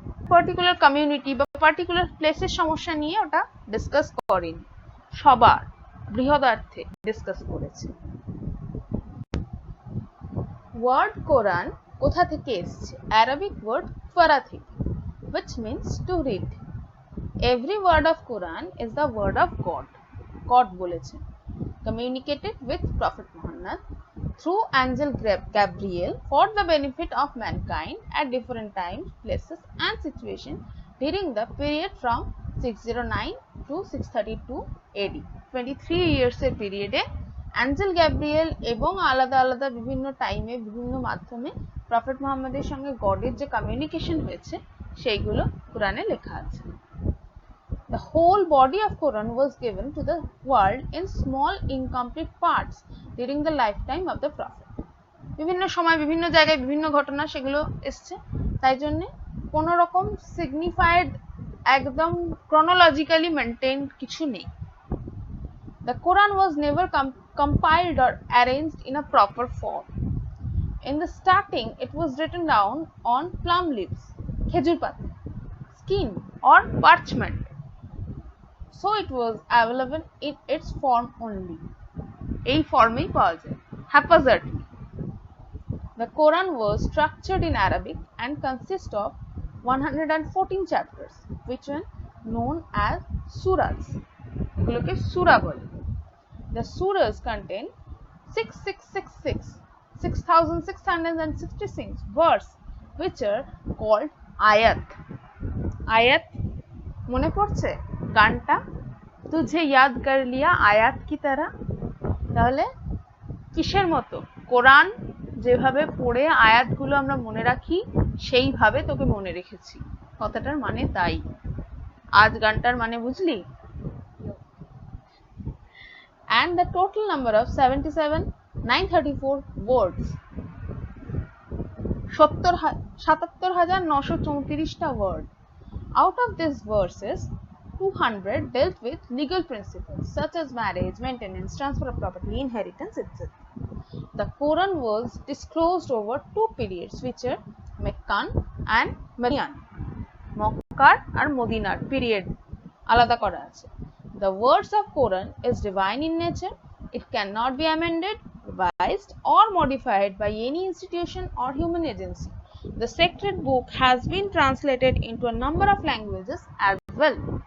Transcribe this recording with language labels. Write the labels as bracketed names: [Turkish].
[Bangla] Particular community বা particular প্লেসের সমস্যা নিয়ে ওটা ডিসকাস করেনি, সবার বৃহদার্থে ডিসকাস করেছে। ওয়ার্ড কোরআন কোথা থেকে এসেছে? অ্যারাবিক ওয়ার্ড ফারা থেকে, [English] which means to read. Every word of Quran is the word of God. God বলেছেন। Communicated with Prophet Muhammad through angel Gabriel for the benefit of mankind at different times, places and situations during the period from 609 to 632 AD. [Bangla] 23 years এর পিরিয়ডে Angel Gabriel এবং আলাদা আলাদা বিভিন্ন টাইমে বিভিন্ন মাধ্যমে প্রফেট মুহাম্মদের সঙ্গে গডের যে কমিউনিকেশন হয়েছে সেইগুলো কোরআনে লেখা আছে। [English] The whole body of Quran was given to the world in small incomplete parts during the lifetime of the Prophet. [Bangla] বিভিন্ন সময় বিভিন্ন জায়গায় বিভিন্ন ঘটনা সেগুলো এসছে, তাই জন্য কোনো রকম সিগনিফাইড একদম ক্রোনোলজিক্যালি মেনটেইনড কিছু নেই। [English] The Quran was never compiled or arranged in a proper form. In the starting, it was written down on plum leaves, খেজুর পাতা, skin or parchment. So it was available in its form only. [Bangla] এই ফর্মেই পাওয়া যায় haphazardly. [English] The Quran was structured in Arabic and consists of 114 chapters, which were known as surahs. [Bangla] এগুলোকে সূরা বলে। [English] The surahs contain 6666 verse which are called ayat. [Bangla] Ayat মনে পড়ছে গানটা? [Hindi] তুঝে ইয়াদ কর লিয়া আয়াত কি তারা। [Bangla] তাহলে কিসের মতো? কোরআন যেভাবে পড়ে আয়াতগুলো আমরা মনে রাখি সেইভাবে তোকে মনে রেখেছি। কথাটার মানে তাই। আজ গানটার মানে বুঝলি? [English] And the total number of 77,934 words. [Bangla] 77,934টা word. [English] Out of these verses, 200 dealt with legal principles such as marriage, maintenance, transfer of property, inheritance, etc. The Quran was disclosed over two periods which are Meccan and Median. [Bangla] মক্কার আর মদিনার period আলাদা করা আছে। [English] The words of Quran is divine in nature. It cannot be amended, revised or modified by any institution or human agency. The sacred book has been translated into a number of languages as well.